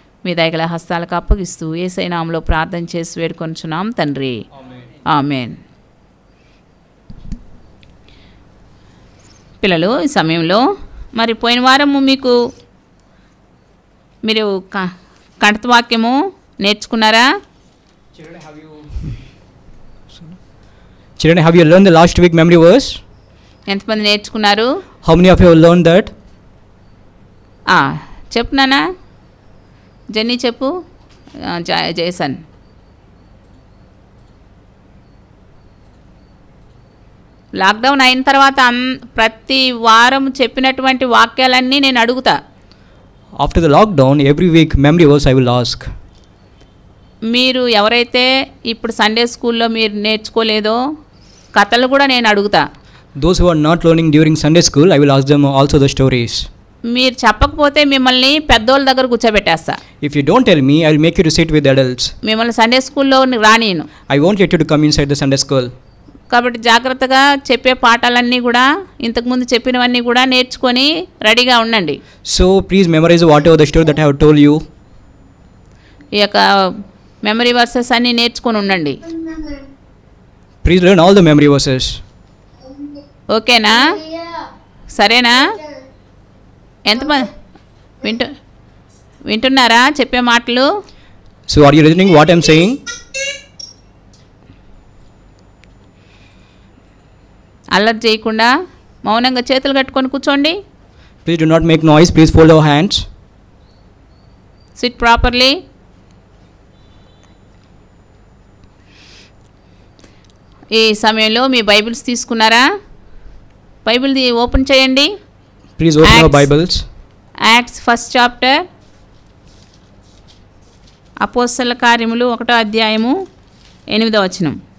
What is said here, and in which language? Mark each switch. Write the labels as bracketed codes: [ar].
[te] మీ దయగల హస్తాలకు అప్పగిస్తూ యేసయ్య నామములో ప్రార్థన చేసి వేడుకొనుచున్నాం తండ్రి. ఆమేన్. పిల్లలు, ఈ సమయంలో మరి పోయిన వారము మీరు కంఠవాక్యము నేర్చుకున్నారా? [en] Children, have you learned the last week memory verse? [te] ఎంతమంది నేర్చుకున్నారు? [en] How many of you have learned that? [te] చెప్పు నాన్న. జెన్నీ చెప్పు. జేసన్. లాక్డౌన్ అయిన తర్వాత ప్రతి వారం చెప్పినటువంటి వాక్యాలన్నీ నేను అడుగుతా. [en] After the lockdown, every week memory verse I will ask. [te] మీరు ఎవరైతే ఇప్పుడు సండే స్కూల్లో మీరు నేర్చుకోలేదో కథలు కూడా నేను అడుగుతా. [en] Those who are not learning during Sunday school, I will ask them also the stories. [te] మీరు చెప్పకపోతే మిమ్మల్ని పెద్దోళ్ళ దగ్గర కూర్చోబెట్టేస్తా. [en] If you don't tell me, I will make you to sit with adults. [te] మిమ్మల్ని సండే స్కూల్లో రానియను. [en] I won't let you to come inside the Sunday school. [te] కాబట్టి జాగ్రత్తగా చెప్పే పాఠాలన్నీ కూడా ఇంతకుముందు చెప్పినవన్నీ కూడా నేర్చుకొని రెడీగా ఉండండి. [en] So please memorize whatever the story that I have told you. [te] ఈ యొక్క మెమరీ వర్సెస్ అన్నీ నేర్చుకొని ఉండండి. [en] Please learn all the memory verses. [te] ఓకేనా? సరేనా? ఎంతమంది వింటున్నారా చెప్పే మాటలు? [en] So are you listening what I am saying? [te] అల్లరి చేయకుండా మౌనంగా చేతులు కట్టుకొని కూర్చోండి. [en] Please do not make noise. Please fold your hands. Sit properly. [te] ఈ సమయంలో మీ బైబిల్స్ తీసుకున్నారా? బైబిల్ ఓపెన్ చేయండి. [en] Please open your Bibles. Acts 1st chapter. [te] అపోస్తల కార్యములు 1వ అధ్యాయము 8వ వచనం.